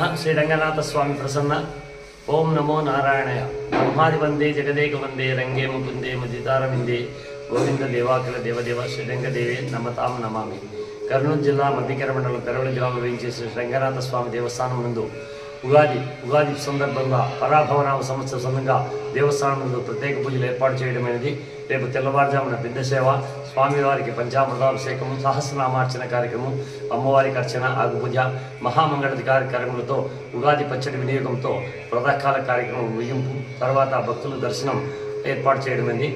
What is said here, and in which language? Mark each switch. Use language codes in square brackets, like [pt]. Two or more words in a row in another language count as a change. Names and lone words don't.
[sa] श्री रंगनाथ स्वामी प्रसन्न। ओम नमो नारायणाय। ब्रह्मादि वंदे जगदेक वंदे रंगे मुकुंदे मुदितारविंदे गोविंद देवाकिल देवदेव श्रीरंगदेवे नमतां नमामि। [te] కర్నూల్ జిల్లా మధ్యకర మండల కరోలి గ్రామ వెంచే శ్రీ రంగనాథ స్వామి దేవస్థానం నందు ఉగాది సందర్భంగా పరాభవనామ సంవత్సర సందర్భంగా దేవస్థానం నందు ప్రత్యేక పూజలు ఏర్పాటు చేయడమైనది। రేపు తెల్లవారుజామున బిందె సేవ, స్వామివారికి పంచామృతాభిషేకము, సహస్రనామార్చన కార్యక్రమం, అమ్మవారికి అర్చన, ఆగుపూజ, మహామంగళ కార్యక్రమాలతో ఉగాది పచ్చడి వినియోగంతో ప్రాతకాల కార్యక్రమం ముగింపు తర్వాత భక్తుల దర్శనం ఏర్పాటు చేయడమైంది।